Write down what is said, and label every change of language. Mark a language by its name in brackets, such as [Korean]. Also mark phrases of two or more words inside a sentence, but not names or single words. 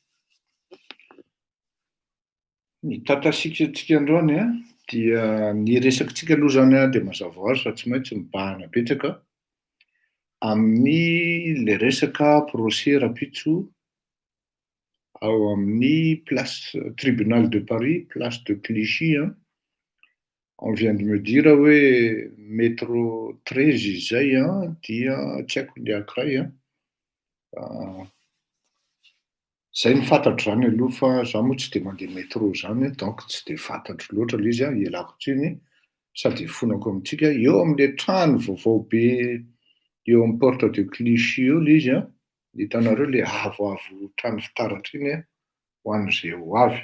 [Malagasy] Ny tantasikantsika androany a dia ny resakintsika aloha zany a dia mazava ho azy fa tsy maintsy mibahana betsaka amin'ny le resaka procès rapitso ao amin'ny [French] place tribunal de Paris, place de Clichy. On vient de me dire [Malagasy] hoe métro 13 izay dia tsy haiko le ankiray zay ny fantatro zany aloha fa zaho moa tsy de mandeha métro zany donc tsy de fantatro loatra le izy ialako tsiny sady fonako amintsika eo am'le trano vaovao be eo amin'ny porte de Clichy eo le izy hitanareo le avoavo trano fitaratra iny ho an'izay ho avy.